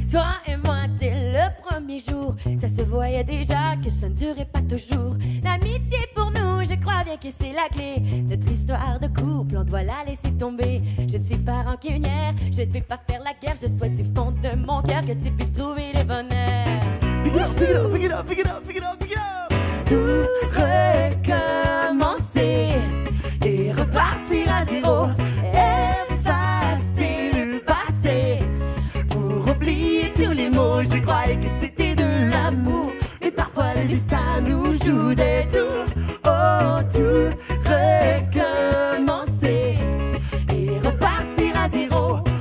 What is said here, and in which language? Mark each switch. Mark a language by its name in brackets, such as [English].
[French] Toi et moi, dès le premier jour, ça se voyait déjà que ça ne durait pas toujours. L'amitié pour nous, je crois bien que c'est la clé. Notre histoire de couple, on doit la laisser tomber. Je ne suis pas rancunière, je ne vais pas faire la guerre. Je souhaite du fond de mon cœur que tu puisses trouver le bonheur. [English] Pick it up, pick it up, pick it up, pick it up, pick it up, pick it up. [French] Tout recommencer et repartir à zéro. Effacer le passé Pour oublier tous les mots, je croyais que c'était de l'amour. Mais parfois le destin nous joue des tours. Oh, tout recommencer et repartir à zéro.